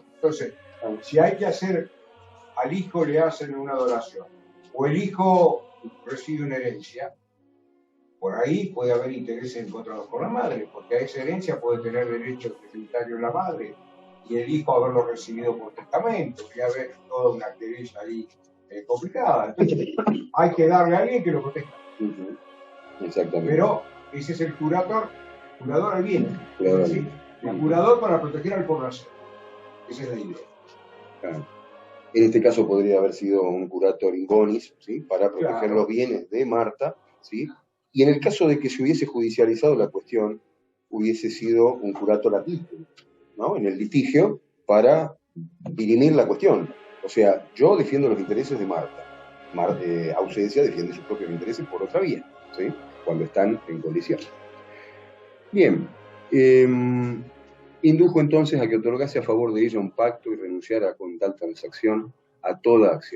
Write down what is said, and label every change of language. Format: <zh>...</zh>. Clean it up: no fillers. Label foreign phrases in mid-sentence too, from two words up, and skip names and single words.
<es>Entonces, si hay que hacer, al hijo le hacen una adoración, o el hijo recibe una herencia, por ahí puede haber intereses encontrados con la madre, porque a esa herencia puede tener derechos hereditarios la madre, y el hijo haberlo recibido por testamento, y haber toda una querella ahí complicada. Entonces, hay que darle a alguien que lo proteja. Exactamente. Pero ese es el curador al bien. Es decir, el curador para proteger al por nacer. Esa es la idea. Claro. En este caso podría haber sido un</es> <la>curator in bonis,</la> <es>¿sí? Para proteger los bienes de Marta, ¿sí? Y en el caso de que se hubiese judicializado la cuestión, hubiese sido un</es> <la>curator ad litem,</la> <es>¿no? En el litigio para dirimir la cuestión. O sea, yo defiendo los intereses de Marta. ausencia defiende sus propios intereses por otra vía, ¿sí? Cuando están en colisión. Bien, indujo entonces a que otorgase a favor de ella un pacto y renunciara con tal transacción a toda acción.</es>